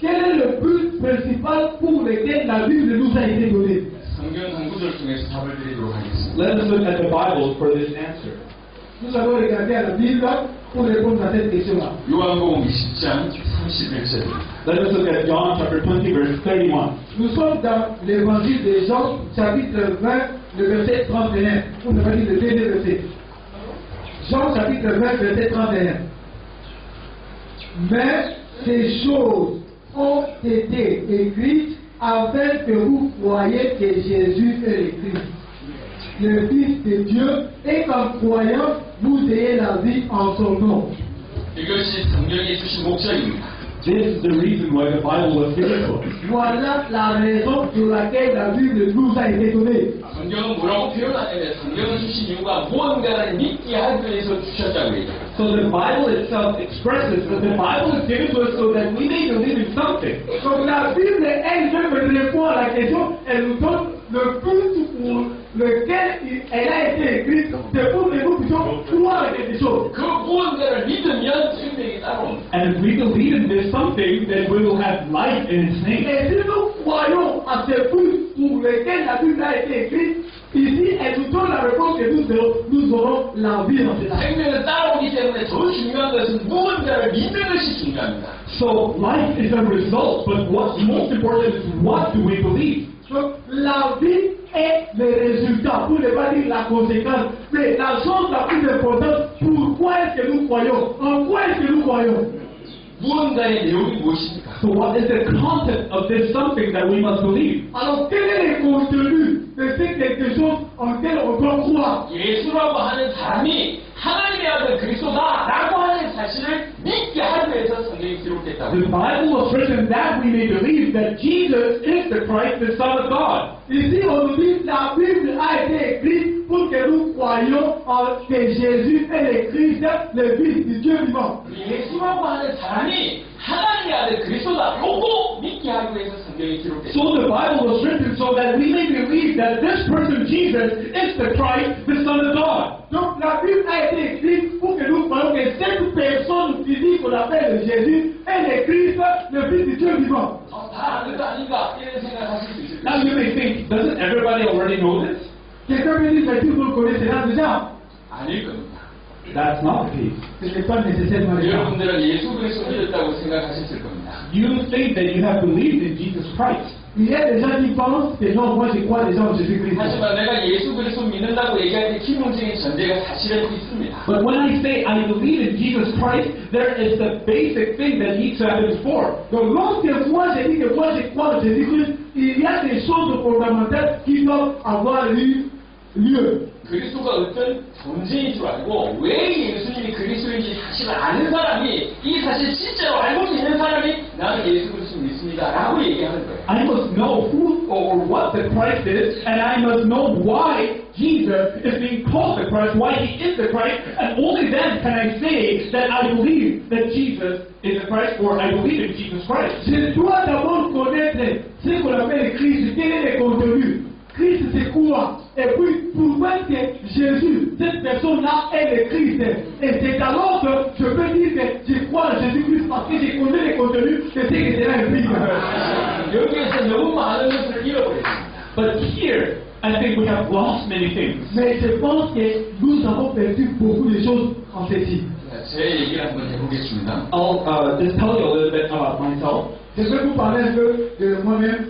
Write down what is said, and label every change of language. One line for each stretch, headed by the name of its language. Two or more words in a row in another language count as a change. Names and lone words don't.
French: Quel est le but principal pour lequel la Bible nous a été donnée?
Korean: 성경 한 구절 통해서 답을 드리도록 하겠습니다.
English: Let us look at the Bible for this answer.
French: Nous allons regarder à la Bible pour répondre à cette question-là.
Korean: 요한복음 20장 31절입니다.
English: Let us look at John chapter 20, verse 31.
French: Nous sommes dans l'évangile de Jean, chapitre 20, le verset 31. Ou ne pas dire le dernier verset. Jean, chapitre 20, verset 31. Mais ces choses ont été écrites afin que vous croyiez que Jésus est le Christ, le Fils de Dieu, et qu'en croyant, vous ayez la vie en son nom.
Korean: 이것이 성경이 주신 목적입니다.
English: This is the reason why the Bible was given to us.
French: Voilà la raison pour laquelle la Bible nous a été donnée.
Korean: 성경은 뭐라고 표현하냐면 성경을 주신 이유가 무언가를 믿게 하기 위해서 주셨다고 얘기해요.
English: So the Bible itself expresses that the Bible is given to us so that we may believe in something.
French: Donc la Bible elle-même répond à la question, elle nous donne le but pour lequel elle a été écrite, c'est pour que nous puissions croire à quelque chose.
Korean: 그 무언가를 믿으면 생명이 따라옵니다.
English: And if we believe in this something, then we will have life in its name.
French: Et si nous croyons à ce but pour lequel la Bible a été écrite, ici elle nous donne la réponse que nous aurons la vie en cela.
Korean: 생명은 따라오기 때문에 더 중요한 것은 무언가를 믿는 것이 중요합니다.
English: So life is a result, but what's most important is what do we believe?
French: Donc la vie est le résultat, pour ne pas dire la conséquence, mais la chose la plus importante, pourquoi est-ce que nous croyons? En quoi est-ce que nous croyons?
Korean: 무언가의 내용이 무엇입니까?
English: So what is the content of this something that we must believe?
French: Alors quel est le contenu de ces quelque chose en lequel on doit croire?
Korean: 예수라고 하는 사람이 하나님의 아들 그리스도다라고 하는 사실을 믿게 하기 위해서 성경이 기록됐다고.
English: The Bible was written that we may believe that Jesus is the Christ, the Son of God.
French: Ici on nous dit la Bible a été écrite pour que nous croyions que Jésus est le Christ, le Fils du Dieu vivant.
Korean: 예수라고 하는 사람이 하나님의 아들 그리스도다라고 믿게 하기 위해서 성경이 기록됐다.
English: So the Bible was written so that we may believe that this person Jesus is the Christ, the Son of God.
French: Donc la Bible a été écrite pour que nous croyions que cette personne physique qu'on appelle Jésus est le Christ, le Fils du Dieu vivant.
Korean: 다 아는 거 아닌가 이런 생각하실 수 있습니다.
English: Now you may think, doesn't everybody already know this?
French: Quelqu'un me dit, mais tout le monde connaît cela déjà.
Korean: 아닐 겁니다.
English: That's not the case.
French: Ce n'est pas nécessairement le cas.
Korean: 여러분들은 예수 그리스도 믿었다고 생각하셨을 겁니다.
English: You think that you have believed in Jesus Christ.
French: Il y a des gens qui pensent que non, moi je crois déjà en Jésus-Christ.
Korean: 하지만 내가 예수 그리스도 믿는다고 얘기할 때 기본적인 전제가 사실은 있습니다.
English: But when I say I believe in Jesus Christ, there is the basic thing that needs to happen before.
French: Donc lorsque moi je dis que moi je crois en Jésus-Christ, il y a des choses fondamentales qui doivent avoir eu lieu.
Korean: 그리스도가 어떤 존재인 줄 알고 왜 예수님이 그리스도인지 사실을 아는 사람이 이 사실 진짜로 알고 있는 사람이 나는 예수 그리스도 믿습니다 라고 얘기하는 거예요.
English: I must know who or what the Christ is, and I must know why Jesus is being called the Christ, why he is the Christ, and only then can I say that I believe that Jesus is the Christ, or I believe in Jesus Christ.
French: Je dois d'abord connaître ce qu'on appelle Christ, quel est le contenu. Christ c'est quoi? Et puis pourquoi que Jésus, cette personne-là est le Christ? Et c'est alors que je peux dire que je crois en Jésus-Christ parce que je connais le contenu de ce que cela implique.
Korean: 여기에서 너무 많은 것을 잃어버렸습니다.
English: But here, I think we have lost many things.
French: Mais je pense que nous avons perdu beaucoup de choses en ceci.
Korean: 제 얘기를 한번 해보겠습니다.
English: I'll just tell you a little bit about myself,
French: Je vais vous parler un peu de moi-même,